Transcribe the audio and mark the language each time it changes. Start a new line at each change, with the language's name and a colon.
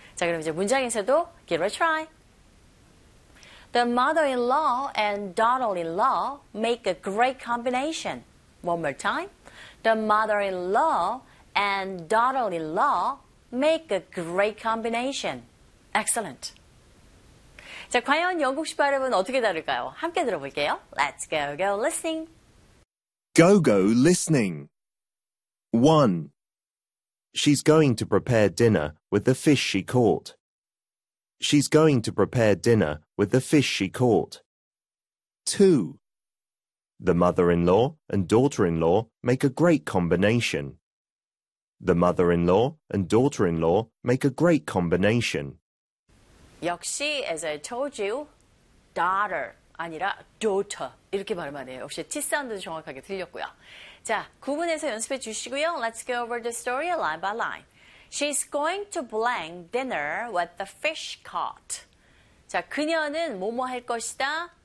Korean: 자, 그럼 이제 문장에서도
English: give it a try. The mother-in-law and daughter-in-law make a great combination. One more time. The mother-in-law and daughter-in-law make a great combination. Excellent.
Korean: 자, 과연 영국식 발음은 어떻게 다를까요? 함께 들어볼게요.
English: Let's go, go, listening. Go, go, listening. One. She's going to prepare dinner with the fish she caught. She's going to prepare dinner with the fish she caught. Two. The mother-in-law and daughter-in-law make a great combination. The mother-in-law and daughter-in-law make a great combination.
Korean: 역시,
English: as I told you, daughter
Korean: 아니라
English: daughter
Korean: 이렇게 발음하네요. 역시 T 사운드도 정확하게 들렸고요. 자, 구분해서 연습해 주시고요.
English: Let's go over the story line by line. She's going to blank dinner with the fish caught.
Korean: 자, 그녀는 뭐뭐 할 것이다.